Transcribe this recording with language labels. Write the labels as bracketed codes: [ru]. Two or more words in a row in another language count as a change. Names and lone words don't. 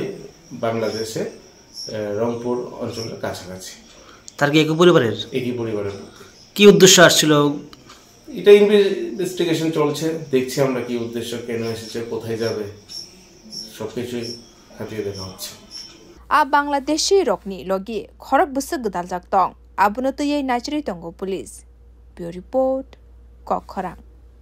[bn] বাংলাদেশে রংপুর অঞ্চলের কাছাকাছি তার কি একই পরিবারের কি উদ্দেশ্য আসছিল এটা ইনভেস্টিগেশন চলছে দেখছি আমরা কি উদ্দেশ্য কেন এসেছে কোথায় যাবে সবকিছু খতিয়ে দেখা হচ্ছে [trp] a Bangladeshi Rokni Logi Khorok Busuk Gdal Jaktong Abunotoye Nigeria Tongo [en] Police Bureau Report [trp] Kokkhorang